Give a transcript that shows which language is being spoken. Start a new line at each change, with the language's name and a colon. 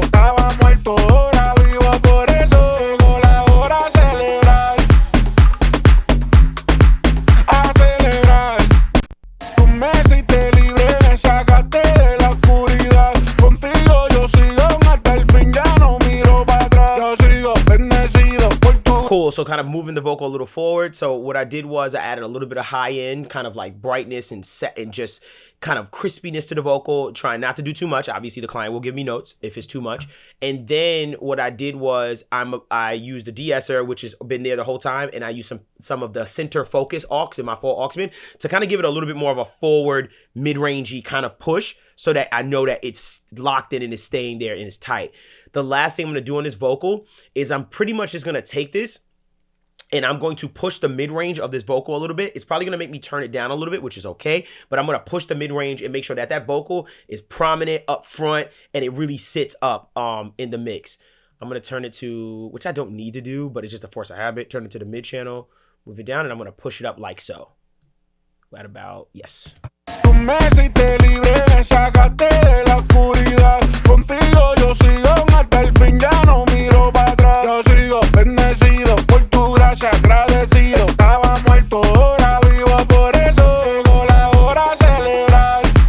Spanish: Estaba muerto, ahora vivo, por eso llegó la hora a celebrar. A celebrar. Tú me hiciste libre, me sacaste de la oscuridad. Contigo yo sigo hasta el fin, ya no miro para atrás. Yo sigo bendecido por tu.
English: Cool, so kind of moving the vocal a little forward. So what I did was I added a little bit of high end, kind of like brightness and set and just kind of crispiness to the vocal, trying not to do too much. Obviously the client will give me notes if it's too much. And then what I did was I used the de-esser, which has been there the whole time, and I used some of the center focus aux in my full Auxman to kind of give it a little bit more of a forward, mid-rangey kind of push so that I know that it's locked in and it's staying there and it's tight. The last thing I'm going to do on this vocal is I'm pretty much just going to take this and I'm going to push the mid-range of this vocal a little bit. It's probably going to make me turn it down a little bit, which is okay. But I'm going to push the mid-range and make sure that that vocal is prominent up front and it really sits up in the mix. I'm going to turn it to, which I don't need to do, but it's just a force of habit. Turn it to the mid channel, move it down, and I'm going to push it up like so. at about, yes.
Spanish: Tú me hiciste libre, me sacaste de la oscuridad. Contigo yo sigo hasta el fin, ya no miro para atrás. Yo sigo bendecido por tu gracia, agradecido. Estaba muerto, ahora vivo, por eso llegó la hora de celebrar.